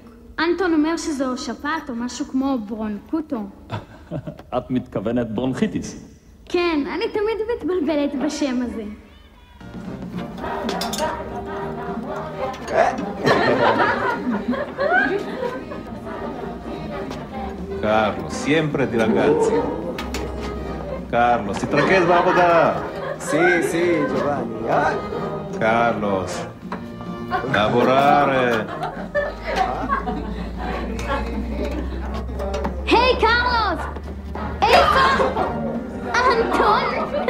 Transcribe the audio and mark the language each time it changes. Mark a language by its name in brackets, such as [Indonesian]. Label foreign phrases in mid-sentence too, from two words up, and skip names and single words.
[Hebrew] אנטון אומר שזו שפעת או משהו כמו ברונקוטו. את מתכוונת ברונכיטיס. כן, אני תמיד מתבלבלת בשם הזה. קרלוס, [Italian] siempre di ragazzi. [Hebrew] קרלוס, תתרכז בעבודה. סי, ג'ובאני, קרלוס, lavorare. היי, קרלוס! איפה? אנטון?